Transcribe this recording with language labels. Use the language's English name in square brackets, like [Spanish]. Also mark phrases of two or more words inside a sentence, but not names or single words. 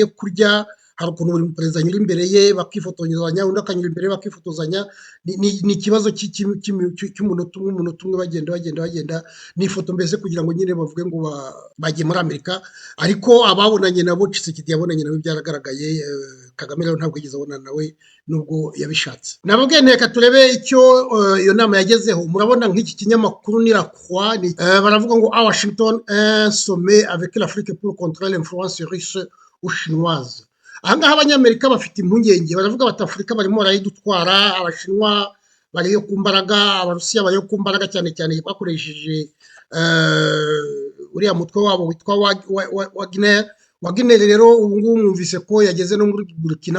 [Kinyarwanda] kurya hari ukuntu buri perezida anyura imbere ye bakifotozanya undi akanyura imbere ye bakifotozanya ni ikibazo cy'umunota umwe bagenda n'ifoto mbese kugira ngo nyine bavuge ngo bagiye muri Amerika ariko ababonanye nabo Tshisekedi yabonanye nabo byaragaragaye Kagame rero ntabwo yigeze abonana nawe nubwo yabishatse nababwiye nteka turebe icyo iyo nama yagezeho murabona nk'iki kinyamakuru ni La Croix baravuga ngo [French] a Washington un sommet avec l'Afrique pour contrôler l'influence russe ou chinoise [Kinyarwanda] ahangaha abanyamerika bafite impungenge baravuga bati Afurika barimo barayidutwara abashinwa bariyo ku mbaraga abarusiya bariyo ku mbaraga cyane cyane bakoresheje uriya mutwe wabo witwa Wagner rero ubu ngubu mwumvise ko yageze no muri Burkina